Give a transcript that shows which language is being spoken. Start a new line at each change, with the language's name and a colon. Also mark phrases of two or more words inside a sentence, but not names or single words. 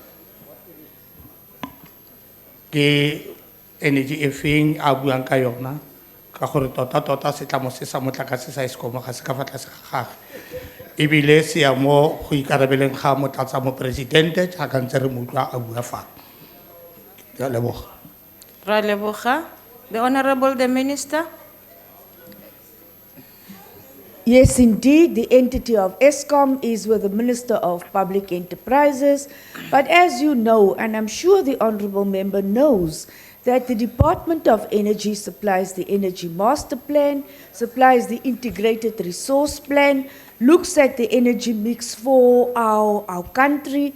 Tswana: ke energy e feng a buang ka yona ka gore tota setlamo se sa motlakase sa Eskom ga se ka fa tlase ga gagwe ebile se ya mo go ikarabeleng ga motlatsa mopresidente jaaka ntse re mo utlwa a bua fa. Ke a leboga. Ra leboga.
English: The Honorable the Minister. Yes, indeed, the entity of Eskom is with the Minister of Public Enterprises. But as you know, and I'm sure the Honourable Member knows, that the Department of Energy supplies the Energy Master Plan, supplies the Integrated Resource Plan, looks at the energy mix for our country.